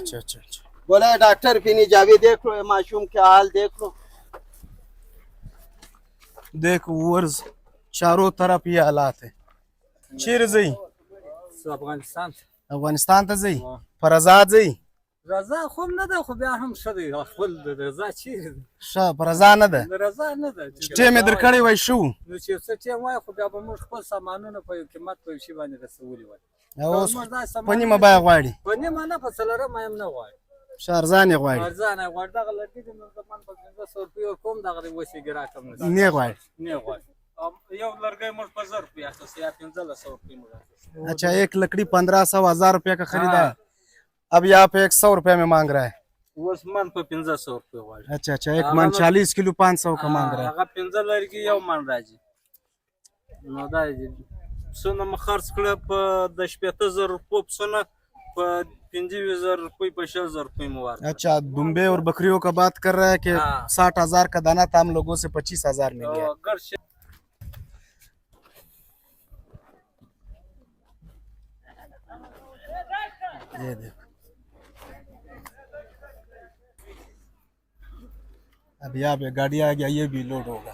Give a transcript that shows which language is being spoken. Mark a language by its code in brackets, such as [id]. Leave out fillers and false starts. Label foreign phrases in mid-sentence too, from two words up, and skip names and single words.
[ur] بولا ڈاکٹر بھی نہیں جاوے۔ دیکھ لو یہ معصوم کا حال دیکھ لو. دیکھو ورش چاروں طرف یہ حالات ہے. चीर जई अफगानिस्तान ता जई फरजात जई [ps] रजा خوب نه ده، خو بیا هم ښه دی. خپل د رضا چیرې ده؟ فرزا نه ده، رضا نه ده. ټیم یې درکړی وای شو. نو چې څه ټیم وای، خو بیا به موږ خپل سامانونه په یو قیمت په یو شي باندې رسولي وای. اوس په نیمه بیه غواړي، په نیمه نه، په څلورمه هم نه غواړي. ښه ارزان یې غواړي. ارزان یې غواړي. دغه لرګي دي نو زمان په 1500 روپۍ ورکوم، دغه دی اوس یې ګرا کم نه نه غواړي. نه غواړي. یو لرګی موږ په 1000 روپۍ اخیستی یا 1500 روپۍ موږ اخیستی. [ur] اچھا ایک لکڑی 1500-1000 روپیہ کا خریدا ہے، اب یہاں پے 100 روپیہ میں مانگ رہا ہے. [ps] اوس من په 1500 روپۍ غواړي. [ur] اچھا ایک من 40 کلو 500 کا مانگ رہا ہے. [ps] هغه 15 لرګي یو من راځي. نو دا څونه م خرڅ کړه په د 18000 روپۍ څونه په 25000 روپۍ په 6000 روپۍ مو ورکړه. [ur] اچھا دنبے اور بکریوں کا بات کر رہا ہے کہ 60,000 کا دانہ تھا، ہم لوگوں سے 25,000 مل گیا. یہ دیکھو اب یہاں پے گاڑی آ گیا، یہ بھی لوڈ ہوگا.